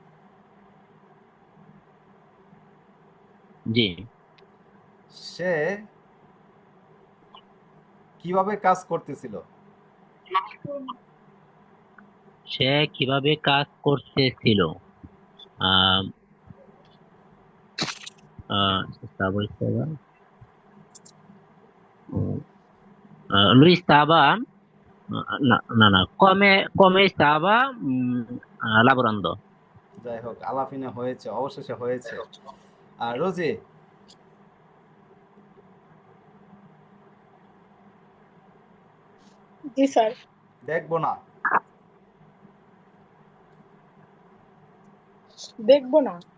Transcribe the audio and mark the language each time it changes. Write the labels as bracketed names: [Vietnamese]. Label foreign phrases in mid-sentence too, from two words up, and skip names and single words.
[Bangla] জি। সে কিভাবে কাজ করতেছিল? সে কিভাবে কাজ করতেছিল? [Italian] আহ stavo lui stava no, come stava lavorando. [Bangla] যাই হোক, আলাফিনে হয়েছে, অবশেষে হয়েছে। আর রোজি। জি স্যার। দেখবো না। দেখবো না।